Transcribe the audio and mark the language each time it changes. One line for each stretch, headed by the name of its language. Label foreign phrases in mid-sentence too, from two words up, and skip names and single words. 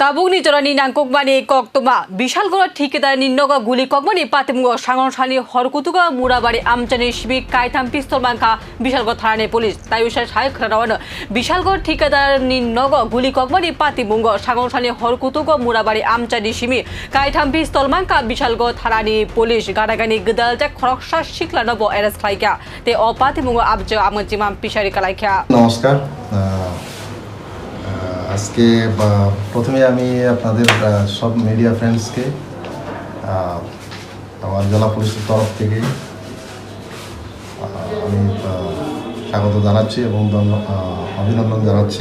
Kok Borok: Tabungni jorani nangkokmani koktoma Bishalgora ঠিকাদার নিন্নগা গুলি ককমনি পাতিমুগ সাংসানি হরকুতুগা মুরাবাড়ি আমচানি শিবিক কাইথাম পিস্তল মাংখা বিশালগড় থানানি পুলিশ তাইউসা সাই খরাওয়ান বিশালগড় ঠিকাদার নিন্নগ গুলি ককমনি পাতিমুগ সাংসানি হরকুতুগা মুরাবাড়ি আমচানি শিমি কাইথাম পিস্তল মাংখা বিশালগড় থানানি পুলিশ গানাগানি গদাল যা খরকসা শিখলানব এরেস্ট খাইকা তে অপাতিমুগ আবজ আমজিমাম পিশারি কালাইখা
Bangla: নমস্কার আজকে প্রথমে আমি আপনাদের সব মিডিয়া ফ্রেন্ডসকে আমার জেলা পুলিশের তরফ থেকে আমি স্বাগত জানাচ্ছি এবং অভিনন্দন জানাচ্ছি।